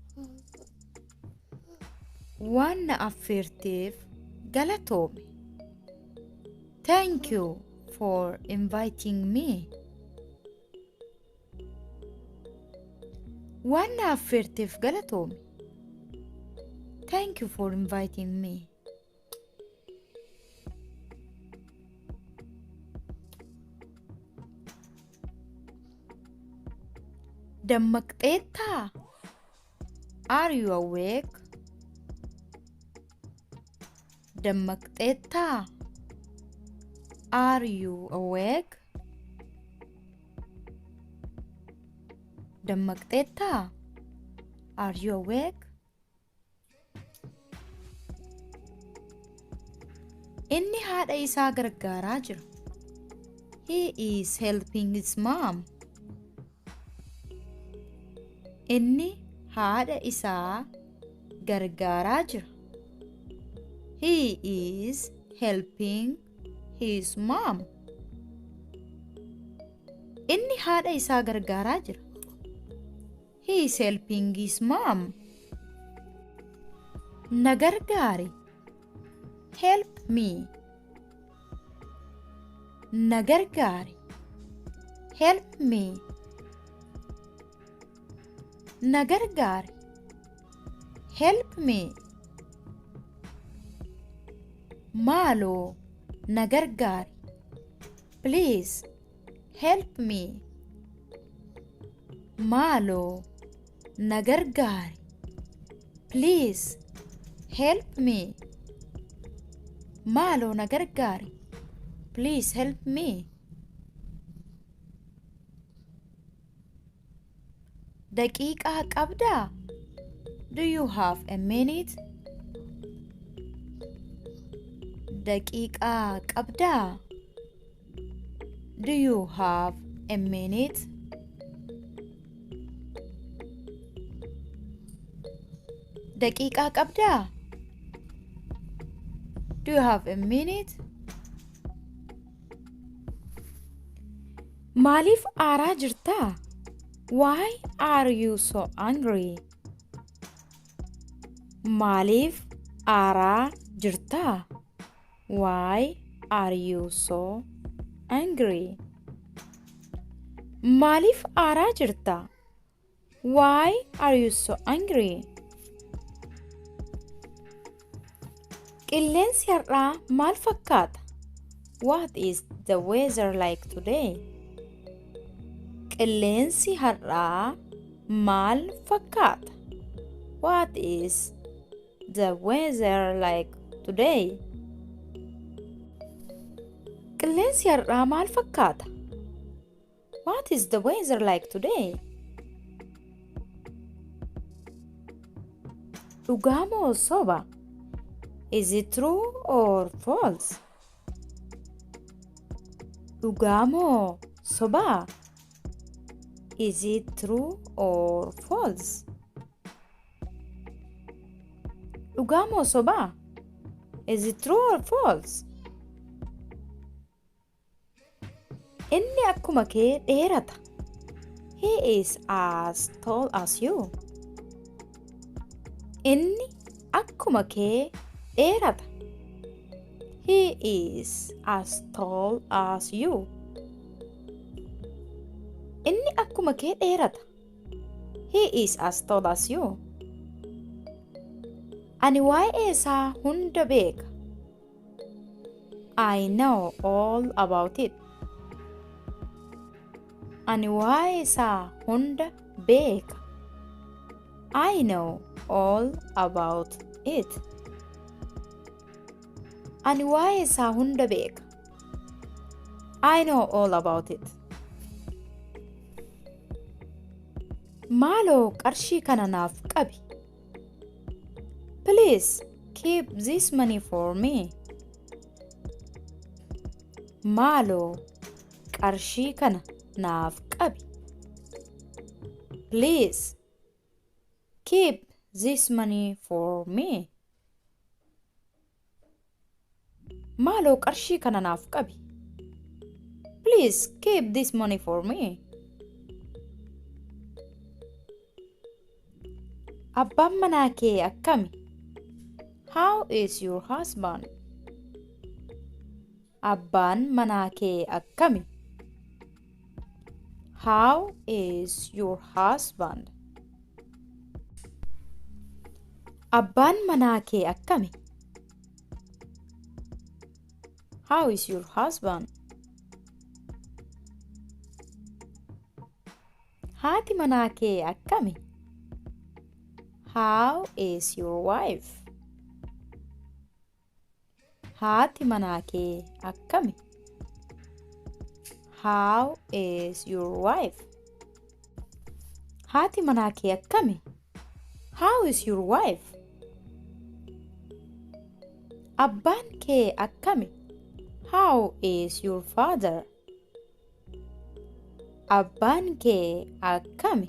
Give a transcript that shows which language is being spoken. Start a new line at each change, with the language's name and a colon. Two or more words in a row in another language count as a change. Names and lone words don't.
Oromo: Waan na affeerteef galatoomi.
English: Thank you for inviting me.
Oromo: Waan na affeerteef galatoomi.
English: Thank you for inviting me.
Oromo: Dammaqxeettaa?
English: Are you awake? Dammaqxeettaa? Are you awake? Dammaqxeettaa? Are you awake?
Oromo: Inni haadha isaa gargaaraa jira.
English: He is helping his mom.
Oromo: Inni haadha isaa gargaaraa jira.
English: He is helping his mom.
Oromo: Inni haadha isaa gargaaraa jira.
English: He is helping his mom.
Oromo: Na gargaari.
English: Help me.
Oromo: Na gargaari.
English: Help me.
Oromo: Na gargaari.
English: Help me.
Oromo: Maaloo na gargaari.
English: Please help me.
Oromo: Maaloo na gargaari.
English: Please help me.
Oromo: Maaloo na gargaari.
English: Please help me.
Oromo: Daqiiqaa qabdaa?
English: Do you have a minute?
Oromo: Daqiiqaa qabdaa?
English: Do you have a minute?
Oromo: Daqiiqaa qabdaa?
English: Do you have a minute?
Oromo: Maaliif aaraa jirtaa?
English: Why are you so angry?
Oromo: Maaliif aaraa jirtaa?
English: Why are you so angry?
Oromo: Maaliif aaraa jirtaa?
English: Why are you so angry?
Oromo: Qilleensi har'aa maal fakkaata?
English: What is the weather like today?
Oromo: Qilleensi har'aa maal fakkaata?
English: What is the weather like today?
Oromo: Qilleensi har'aa maal fakkaata?
English: What is the weather like today?
Oromo: Dhugaa moo soba?
English: Is it true or false?
Oromo: Dhugaa moo soba?
English: Is it true or false?
Oromo: Dhugaa moo soba?
English: Is it true or false?
Oromo: Inni akkuma kee dheerata.
English: He is as tall as you.
Oromo: Inni akkuma kee dheerata.
English: He is as tall as you.
Oromo: Inni akkuma kee dheerata.
English: He is as tall as you.
Oromo: Ani waa'ee isaa hunda beeka.
English: I know all about it.
Oromo: Ani waa'ee isaa hunda beeka.
English: I know all about it.
Oromo: Ani waa'ee isaa hunda beeka.
English: I know all about it.
Oromo: Maaloo qarshii kana naaf qabi.
English: Please keep this money for me.
Oromo: Maaloo qarshii kana naaf qabi.
English: Please keep this money for me.
Oromo: Maaloo qarshii kana naaf qabi.
English: Please keep this money for me.
Oromo: Abbaan manaa kee akkami?
English: How is your husband?
Oromo: Abbaan manaa kee akkami?
English: How is your husband?
Oromo: Abbaan manaa kee akkami?
English: How is your husband?
Oromo: Haati manaa kee akkami?
English: How is your wife?
Oromo: Haati manaa kee akkami?
English: How is your wife?
Oromo: Haati manaa kee akkami?
English: How is your wife?
Oromo: Abbaan kee akkami?
English: How is your father?
Oromo: Abbaan kee akkami?